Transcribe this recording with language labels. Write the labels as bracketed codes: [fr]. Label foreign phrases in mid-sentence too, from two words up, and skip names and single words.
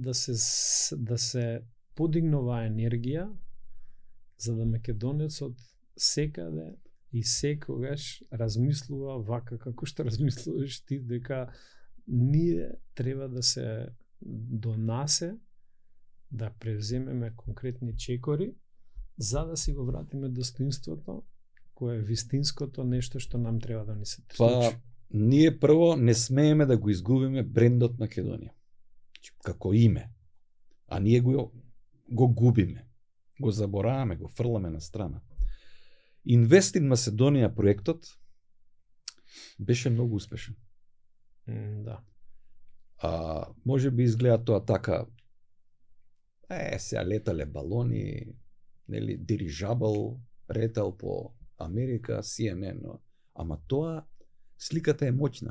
[mk] да се подигнува енергија за да македонецот секаде и секогаш размислува вака како што размислуваш ти дека ние треба да се до насе да превземеме конкретни чекори за да си го вратиме достоинството кое е вистинското нешто што нам треба да ни се случи. Ние прво не смееме да го изгубиме брендот Македонија. Како име. А ние го губиме. Го забораваме, го фрламе на страна. Invest in Macedonia проектот беше многу успешен. Да. Може би изгледа тоа така сега летале балони, нели, дирижабл, летал по Америка, CNN, но ама тоа сликата е моќна.